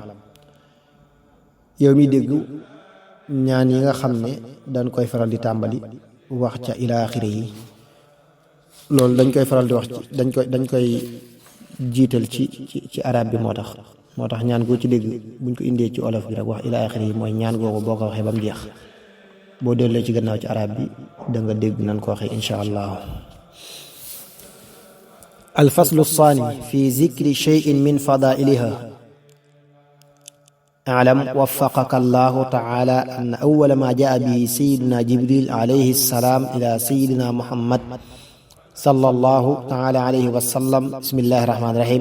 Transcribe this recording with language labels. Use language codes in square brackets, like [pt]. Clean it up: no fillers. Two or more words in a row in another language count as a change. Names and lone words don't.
[wo] yow mi dégg ñaan yi nga xam ne dañ koy faral di tàmbali wax ca [ar] إلى آخر [wo] yi, loolu dañ koy faral di wax ci dañ koy jiital ci arab bi, moo tax ñaan goo ci dégg buñ ko indee ci olof bi rek wax [ar] إلى آخر [wo] yi mooy ñaan googu boo ko waxee ba mu jeex, boo dellee ci gannaaw ci arab bi da nga dégg nan ko waxee [ar] إن شاء الله. الفصل الثاني في ذكر شيء من فضائلها. اعلم وفقك الله تعالى أن أول ما جاء به سيدنا جبريل عليه السلام إلى سيدنا محمد صلى الله تعالى عليه وسلم بسم الله الرحمن الرحيم.